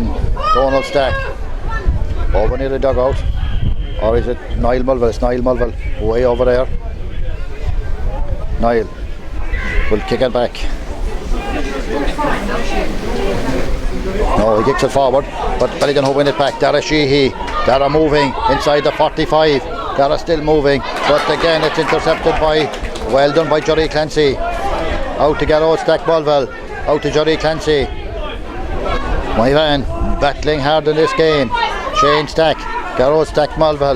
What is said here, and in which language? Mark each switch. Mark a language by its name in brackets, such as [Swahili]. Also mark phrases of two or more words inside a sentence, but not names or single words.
[English] Donald Stack. Over near the dugout. Or is it Niall Mulville? It's Niall Mulville. Way over there. Niall will kick it back. No, he kicks it forward, but Ballydonoghue win it back. Dara Sheehy. Dara moving inside the 45. Dara still moving, but again it's intercepted by, well done by Jerry Clancy. Out to Garrod Stack Mulville. Out to Jerry Clancy. Moyvane battling hard in this game. Shane Stack. Garrod Stack Mulville.